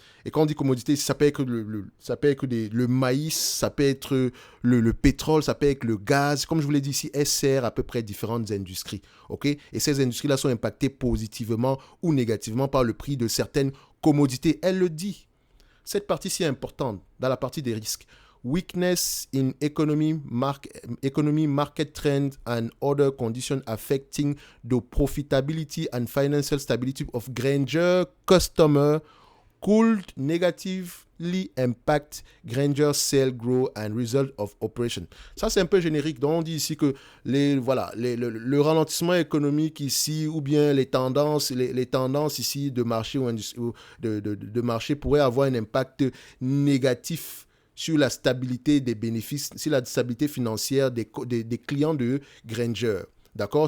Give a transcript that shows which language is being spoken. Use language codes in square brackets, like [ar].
[fr] Et quand on dit commodité, ça peut être le maïs, ça peut être le pétrole, ça peut être le gaz. Comme je vous l'ai dit ici, elle sert à peu près différentes industries. Okay? Et ces industries-là sont impactées positivement ou négativement par le prix de certaines commodités. Elle le dit. Cette partie-ci est importante dans la partie des risques. [en] Weakness in economy, market trends and other conditions affecting the profitability and financial stability of Grainger customer could negatively impact Grainger's sales growth and result of operation. [fr] Ça, c'est un peu générique. Donc, on dit ici que le ralentissement économique ici, ou bien les tendances ici de marché ou de marché pourraient avoir un impact négatif sur la stabilité des bénéfices, sur la stabilité financière des clients de Grainger. D'accord?